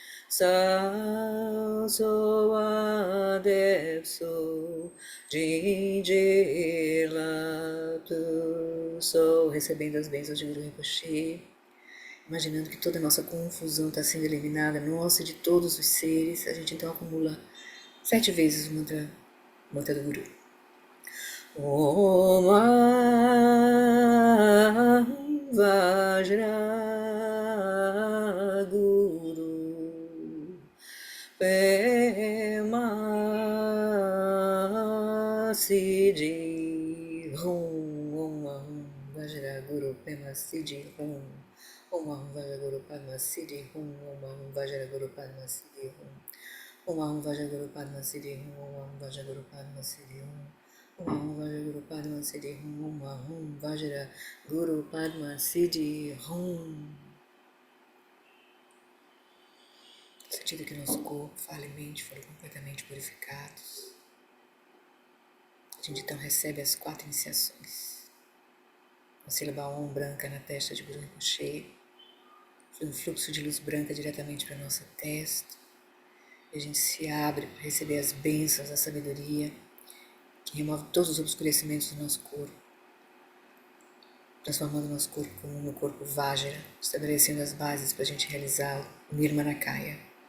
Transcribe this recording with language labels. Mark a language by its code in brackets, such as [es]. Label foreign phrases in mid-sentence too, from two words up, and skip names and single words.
[pt] Sa Soa Depso Jinjela Sou recebendo as bênçãos de Guru Rinpoche, imaginando que toda a nossa confusão está sendo eliminada, nossa e de todos os seres. A gente então acumula 7 vezes o mantra do Guru. [sa] Om Vajra Guru Pema Siddhi Hum Vajra Guru Pema Siddhi Hum Om Vajra Guru Padma Siddhi Hum Om Vajra Guru Padma Siddhi Hum Om Vajra Guru Padma Siddhi Hum Om Vajra Guru Padma Siddhi Hum Om Vajra Guru Padma Siddhi Hum Om Vajra Guru Padma Siddhi Hum. [pt] Sentindo que nosso corpo, fala e mente foram completamente purificados, a gente então recebe as 4 iniciações. A sílaba Om branca na testa de Guru Rinpoche, flui um fluxo de luz branca diretamente para a nossa testa, e a gente se abre para receber as bênçãos da sabedoria, que remove todos os obscurecimentos do nosso corpo, transformando o nosso corpo como no corpo Vajra, estabelecendo as bases para a gente realizar o Nirmanakaya.